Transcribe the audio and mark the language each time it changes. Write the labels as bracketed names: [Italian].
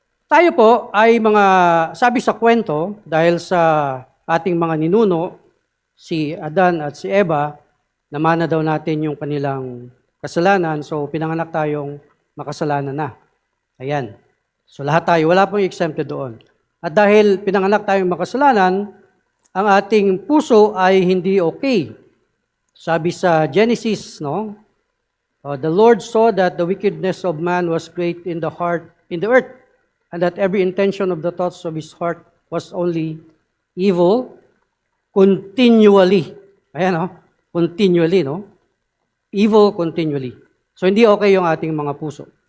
[Filipino] Tayo po ay mga, sabi sa kwento, dahil sa ating mga ninuno, si Adan at si Eva, namana daw natin yung kanilang kasalanan, so pinanganak tayong makasalanan na. Ayan. So lahat tayo, wala pong exempted doon. At dahil pinanganak tayong makasalanan, ang ating puso ay hindi okay. Sabi sa Genesis, no? [English] The Lord saw that the wickedness of man was great in the earth, and that every intention of the thoughts of his heart was only evil continually. [Filipino] Ayan, no? Continually, no? Evil continually. So, hindi okay yung ating mga puso.